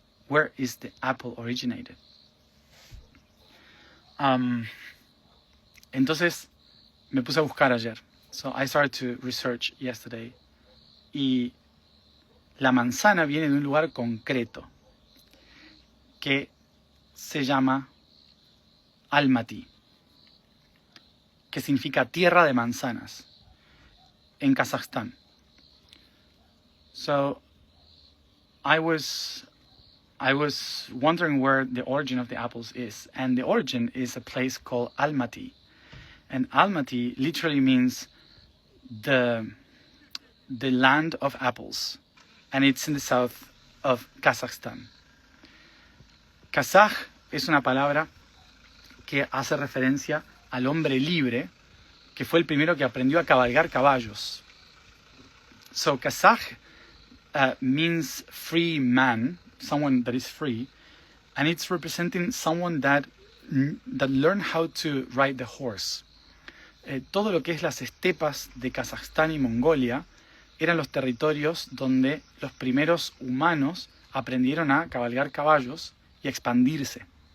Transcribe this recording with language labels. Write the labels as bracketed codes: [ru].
[en] Where is the apple originated? [es] Entonces me puse a buscar ayer. [en] So I started to research yesterday. [es] Y la manzana viene de un lugar concreto que se llama Almaty, que significa tierra de manzanas, en Kazajstán. [en] So I was wondering where the origin of the apples is, and the origin is a place called Almaty, and Almaty literally means the land of apples, and it's in the south of Kazakhstan. [es] Kazaj es una palabra que hace referencia al hombre libre, que fue el primero que aprendió a cabalgar caballos. [en] So Kazaj means free man, someone that is free, and it's representing someone that learned how to ride the horse. [es] Todo lo que es las estepas de Kazajstán y Mongolia eran los territorios donde los primeros humanos aprendieron a cabalgar caballos y a expandirse.